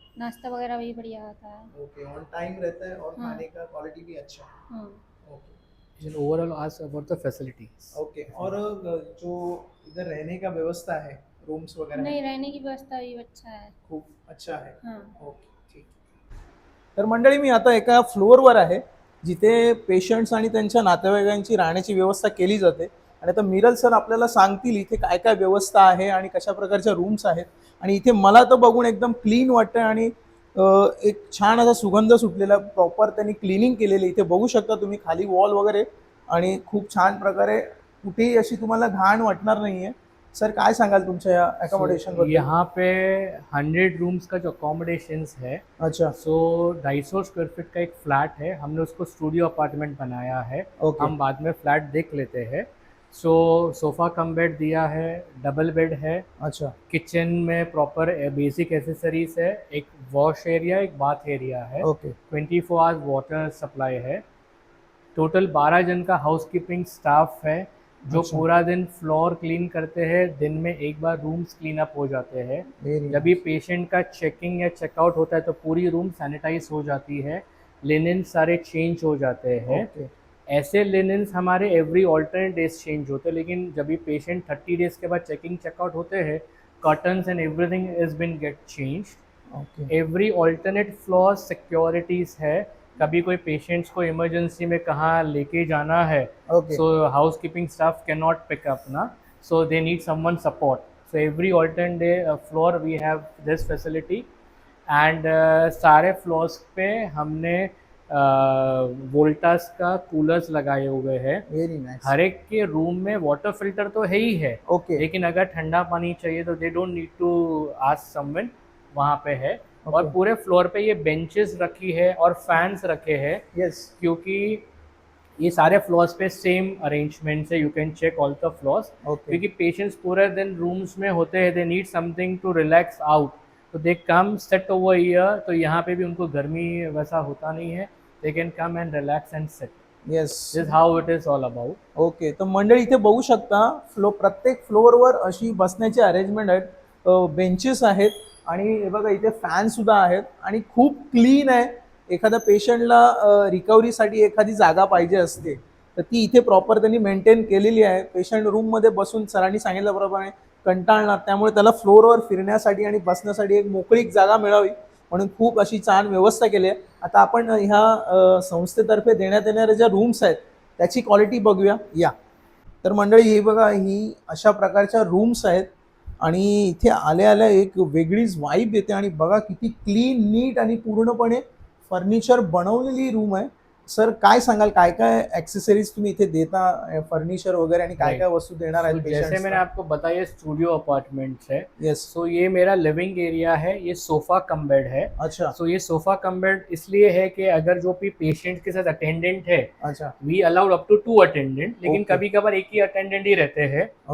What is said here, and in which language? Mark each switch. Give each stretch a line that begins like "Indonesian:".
Hindi: नाश्ता वगैरह भी बढ़िया आता है। ओके ऑन टाइम रहता है और हाँ. खाने का क्वालिटी भी अच्छा है. हाँ,
English: Okay overall आज about the facilities. Okay.
Hindi: और जो इधर रहने का व्यवस्था है, रूम्स वगैरह नहीं, है, रहने की व्यवस्था भी अच्छा है। खूप अच्छा है. हाँ, ओके ठीक.
Marathi: तर मंडळी मी आता एका फ्लोअरवर आहे जिथे पेशंट्स आणि त्यांच्या नातेवाईकांची राहण्याची व्यवस्था केली जाते. आणि आता मिरल सर आपल्याला सांगतील इथे काय काय व्यवस्था आहे आणि कशा प्रकारच्या रूम्स आहेत. आणि इथे मला तर बघून एकदम क्लीन वाटतं आणि एक छान असा सुगंध सुटलेला प्रॉपर त्यांनी क्लिनिंग केलेली. इथे बघू शकता तुम्ही खाली वॉल वगैरे आणि खूप छान प्रकारे कुठेही अशी तुम्हाला घाण वाटणार नाहीये. सर काय सांगाल तुमच्या या अकोमोडेशन बद्दल?
Hindi: यहाँ पे 100 रूम्स का जो अकोमोडेशंस है, अच्छा. सो 250 स्क्वायर फीट का एक फ्लैट है. हमने उसको स्टूडियो अपार्टमेंट बनाया है.
English: Okay.
Hindi: हम बाद में फ्लैट देख लेते हैं. सो सोफ़ा कम बेड दिया है, डबल बेड है, अच्छा. किचन में प्रॉपर बेसिक एसेसरीज है, एक वॉश एरिया, एक बाथ एरिया है,
English: Okay.
Hindi: 24 आवर्स वाटर सप्लाई है. टोटल 12 जन का हाउसकीपिंग स्टाफ है जो अच्छा. पूरा दिन फ्लोर क्लीन करते हैं. दिन में एक बार रूम्स क्लीन अप हो जाते हैं.
English: Very
Hindi: जब भी पेशेंट का चेकिंग या चेकआउट होता है तो पूरी रूम सैनिटाइज हो जाती है, लिनन सारे चेंज हो जाते हैं.
English: Okay.
Hindi: ऐसे लिनन्स हमारे
English: every alternate days
Hindi: चेंज होते हैं, लेकिन जब भी पेशेंट 30 डेज के बाद चेकिंग चेकआउट होते हैं,
English: Curtains and everything is been get change. Okay.
Hindi: Every alternate floor securities है. कभी कोई पेशेंट्स को इमरजेंसी में कहाँ लेके जाना है,
English: Okay. so housekeeping staff cannot pick up na, so they need someone support. So every alternate day floor we have this facility.
Hindi: And सारे फ्लोर्स पे हमने वोल्टास का कूलर्स लगाए हुए हैं.
English: Very nice.
Hindi: हर एक के रूम में वाटर फिल्टर तो है ही है,
English: Okay.
Hindi: लेकिन अगर ठंडा पानी चाहिए तो
English: they don't need to ask someone,
Hindi: वहाँ पे है. और
English: Okay.
Hindi: पूरे फ्लोर पे ये बेंचेस रखी है और फैंस रखे हैं,
English: Yes.
Hindi: क्योंकि ये सारे फ्लोर्स पे सेम अरेंजमेंट है.
English: You can check all the floors, okay.
Hindi: क्योंकि पेशेंट्स पूरे दिन रूम्स में होते हैं,
English: they need something to relax out,
Hindi: तो
English: They come sit over here.
Hindi: तो यहाँ पे भी उनको गर्मी वैसा होता नहीं है,
English: They can come and relax and sit. Yes. This how it is all about. Okay.
Marathi: तर मंडळी इथे बघू शकता प्रत्येक फ्लोअरवर अशी बसण्याची अरेंजमेंट आहेत, बेंचेस आहेत आणि हे बघा इथे फॅन सुद्धा आहेत आणि खूप क्लीन आहे. एखाद्या पेशंटला रिकव्हरीसाठी एखादी जागा पाहिजे असते तर ती इथे प्रॉपर त्यांनी मेंटेन केलेली आहे. पेशंट रूममध्ये बसून सरांनी सांगितल्याप्रमाणे कंटाळणार, त्यामुळे त्याला फ्लोअरवर फिरण्यासाठी आणि बसण्यासाठी एक मोकळीक जागा मिळावी म्हणून खूप अशी छान व्यवस्था केली आहे. आता आपण ह्या संस्थेतर्फे देण्यात येणाऱ्या ज्या रूम्स आहेत त्याची क्वालिटी बघूया या. तर मंडळी ही बघा ही अशा प्रकारच्या रूम्स आहेत आणि इथे आल्या आल्या एक वेगळीच वाईब येते. आणि बघा किती क्लीन नीट आणि पूर्णपणे फर्निचर बनवलेली रूम आहे. सर काय सांगाल, काय काय ऍक्सेसरीज तुम्ही इथे देता, फर्निचर वगैरे, आणि काय
English: Right.
Marathi: काय वस्तू देणार
English: So,
Marathi: आहेत
Hindi: जैसे मैंने
Marathi: पेशंट्सना?
Hindi: आपको बताया स्टूडियो अपार्टमेंट्स है.
English: Yes.
Hindi: सो ये मेरा लिविंग एरिया है, ये सोफा कम बेड है. अच्छा सो ये सोफा कम बेड इसलिए है कि अगर जो भी पेशेंट के साथ अटेंडेंट है, अच्छा.
English: we allowed up to 2 attendant,
Hindi: लेकिन
English: Okay.
Hindi: कभी कभार एक ही अटेंडेंट ही रहते हैं, तो